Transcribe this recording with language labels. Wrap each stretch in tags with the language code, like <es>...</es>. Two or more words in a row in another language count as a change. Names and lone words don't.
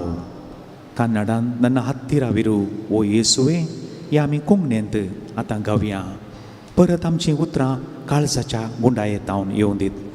<kok>कन्नडान</kok> <kn>ನನ್ನ ಹತ್ತಿರವಿರು ಓ ಯೇಸುವೆ</kn> <kok>हे आमी कोंकणींत आतां गावया. परत आमचीं उतरां काळजाच्या गुंडायेतावन येवं दीत.</kok>